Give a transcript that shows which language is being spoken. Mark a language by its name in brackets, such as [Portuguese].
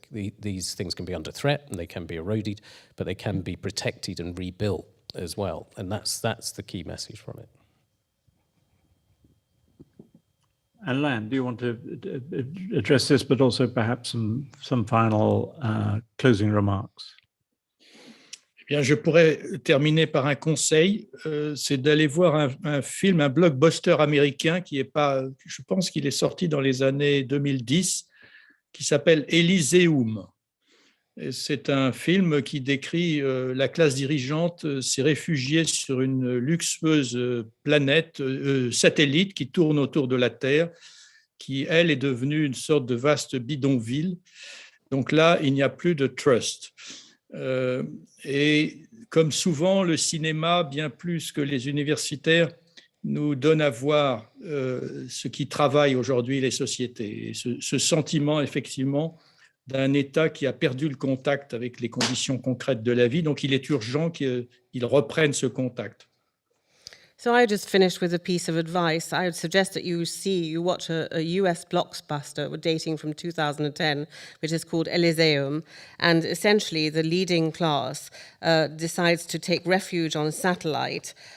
[English] These things can be under threat and they can be eroded, but they can be protected and rebuilt as well. And that's the key message from it. Alain, do you want to address this, but also perhaps some final closing remarks? [French] Eh bien, je pourrais terminer par un conseil, c'est d'aller voir un film, un blockbuster américain qui est pas, je pense qu'il est sorti dans les années 2010, qui s'appelle Elyséeum. C'est un film qui décrit la classe dirigeante s'est réfugiée sur une luxueuse planète, satellite qui tourne autour de la Terre, qui, elle, est devenue une sorte de vaste bidonville. Donc là, il n'y a plus de trust. Et comme souvent, le cinéma, bien plus que les universitaires, nous donne à voir ce qui travaille aujourd'hui les sociétés. Et ce sentiment, effectivement, d'un État qui a perdu le contact avec les conditions concrètes de la vie. Donc, il est urgent qu'il reprenne ce contact. [English] So I just finished with a piece of advice. I would suggest that you watch a US blockbuster dating from 2010, which is called Elysium. And essentially, the leading class decides to take refuge on a satellite.